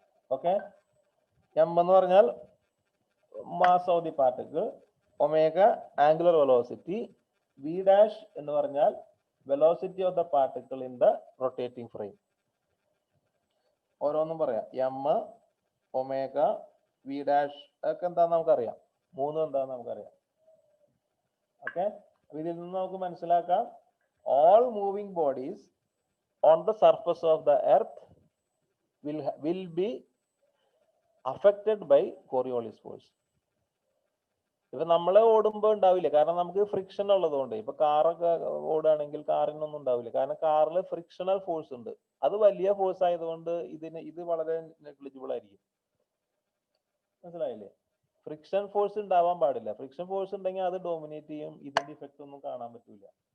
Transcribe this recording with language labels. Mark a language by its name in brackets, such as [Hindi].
[English] Okay, M എന്ന് പറഞ്ഞാൽ mass of the particle, omega angular velocity, V dash എന്ന് പറഞ്ഞാൽ velocity of the particle in the rotating frame. [Malayalam] ഓരോന്നും പറയാം. M, omega, V dash ഒക്കെ എന്താന്ന് നമുക്കറിയാം, മൂന്നും എന്താന്ന് നമുക്കറിയാം. [English] okay, [Malayalam] ഇതിൽ നിന്ന് നമുക്ക് മനസ്സിലാക്കാം [English] all moving bodies on the surface of the earth will be affected by Coriolis force. [Malayalam] ഇപ്പൊ നമ്മൾ ഓടുമ്പോൾ ഉണ്ടാവില്ല, കാരണം നമുക്ക് ഫ്രിക്ഷൻ ഉള്ളതുകൊണ്ട്. ഇപ്പൊ കാറൊക്കെ ഓടുകയാണെങ്കിൽ കാറിനൊന്നും ഉണ്ടാവില്ല, കാരണം കാറിൽ ഫ്രിക്ഷണൽ ഫോഴ്സ് ഉണ്ട്. അത് വലിയ ഫോഴ്സ് ആയതുകൊണ്ട് ഇത് വളരെ നെഗ്ലിജിബിൾ ആയിരിക്കും. മനസ്സിലായില്ലേ? ഫ്രിക്ഷൻ ഫോഴ്സ് ഉണ്ടാവാൻ പാടില്ല. ഫ്രിക്ഷൻ ഫോഴ്സ് ഉണ്ടെങ്കിൽ അത് ഡോമിനേറ്റ് ചെയ്യും, ഇതിന്റെ ഇഫക്റ്റ് ഒന്നും കാണാൻ പറ്റില്ല.